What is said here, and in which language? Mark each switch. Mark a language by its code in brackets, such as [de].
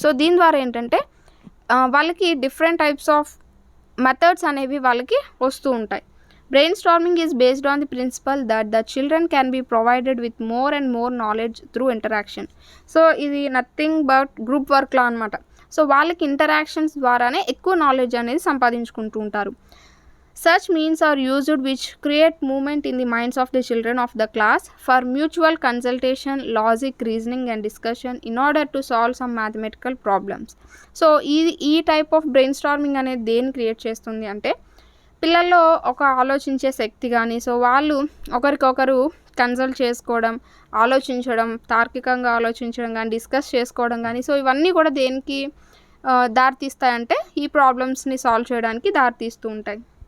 [te] So దీని ద్వారా ఏంటంటే వాళ్ళకి డిఫరెంట్ టైప్స్ ఆఫ్ మెథడ్స్ అనేవి వాళ్ళకి వస్తూ ఉంటాయి. [en] Brainstorming is based on the principle that the children can be provided with more and more knowledge through interaction. [te] So ఇది నథింగ్ బట్ గ్రూప్ వర్క్లా అనమాట. సో వాళ్ళకి ఇంటరాక్షన్స్ ద్వారానే ఎక్కువ నాలెడ్జ్ అనేది సంపాదించుకుంటూ ఉంటారు. [en] Such means are used which create movement in the minds of the children of the class for mutual consultation, logic, reasoning and discussion in order to solve some mathematical problems. [te] So ఈ type of brain storming అనేది దేన్ని create చేస్తుంది అంటే పిల్లల్లో ఒక ఆలోచించే శక్తి కానీ so వాళ్ళు ఒకరికొకరు కన్సల్ట్ చేసుకోవడం, ఆలోచించడం, తార్కికంగా ఆలోచించడం కానీ, డిస్కస్ చేసుకోవడం కానీ, సో ఇవన్నీ కూడా దేనికి దారితీస్తాయంటే ఈ ప్రాబ్లమ్స్ని సాల్వ్ చేయడానికి దారితీస్తూ ఉంటాయి.